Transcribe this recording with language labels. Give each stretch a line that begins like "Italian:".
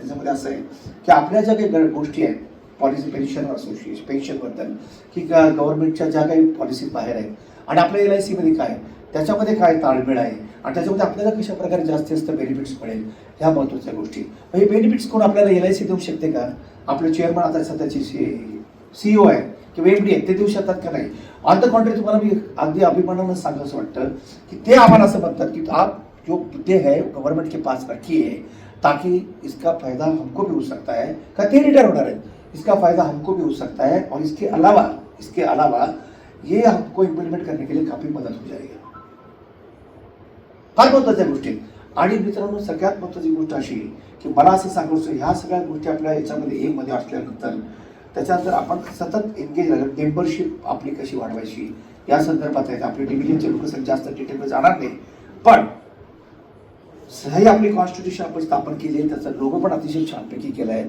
Marathi: त्याच्यामध्ये असं आहे की आपल्या ज्या काही गोष्टी आहेत, पॉलिसी पेन्शन असोसिएशन, पेन्शनबद्दल की गव्हर्नमेंटच्या ज्या काही पॉलिसी बाहेर आहेत आणि आपल्या LIC मध्ये काय, त्याच्यामध्ये काय ताळमेळ आहे आणि त्याच्यामध्ये आपल्याला कशा प्रकारे जास्तीत जास्त बेनिफिट्स मिळेल, ह्या महत्त्वाच्या गोष्टी. हे बेनिफिट्स कोण आपल्याला LIC देऊ शकते का? आपले चेअरमन आता सध्याचे CEO आहे किंवा MD आहेत, ते देऊ शकतात का? नाही.
English: on the contrary,
Marathi: तुम्हाला मी अगदी अभिमानानं सांगावं असं वाटतं की ते आम्हाला असं म्हणतात की
Hindi: आप जो मुद्दे है गवर्नमेंट के पास रखिए ताकि इसका फायदा हमको भी हो सकता है,
Marathi: का ते रिटायर होणार
Hindi: है, इसका फायदा हमको भी हो सकता है और इसके अलावा ये हमको इम्प्लीमेंट करने के लिए काफी मदद हो जाएगी.
Marathi: फार महत्त्वाच्या गोष्टी. आणि मित्रांनो, सगळ्यात महत्त्वाची गोष्ट अशी की मला असं सांगायचं, ह्या सगळ्या गोष्टी आपल्या याच्यामध्ये एमध्ये असल्यानंतर त्याच्यात जर आपण सतत एंगेज झालं, मेंबरशिप आपली कशी वाढवायची या संदर्भात आहेत. आपले डिव्हिजनचे लोक जास्त डिटेलमध्ये जाणार नाही, पण ही आपली कॉन्स्टिट्यूशन आपण स्थापन केली आहे, त्याचा लोगो पण अतिशय छानपैकी केला आहे.